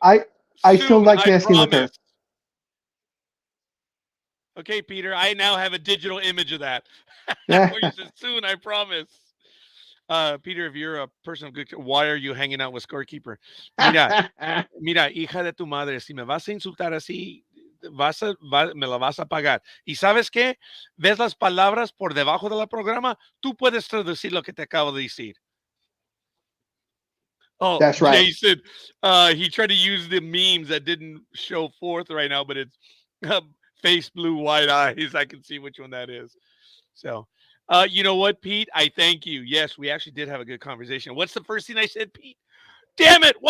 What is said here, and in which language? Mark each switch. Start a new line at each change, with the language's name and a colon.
English: I still like messing with her. Okay, Peter, I now have a digital image of that. Where you said soon, I promise. Peter, if you're a person of good, why are you hanging out with Scorekeeper?
Spanish: Mira, mira, hija de tu madre, si me vas a insultar así, me la vas a pagar. ¿Y sabes qué? ¿Ves las palabras por debajo del programa? Tú puedes traducir lo que te acabo de decir. Oh,
English: That's right. Jason, he tried to use the memes that didn't show forth right now, but it's face blue, white eyes. I can see which one that is. So, you know what, Pete? I thank you. Yes, we actually did have a good conversation. What's the first thing I said, Pete? Damn it!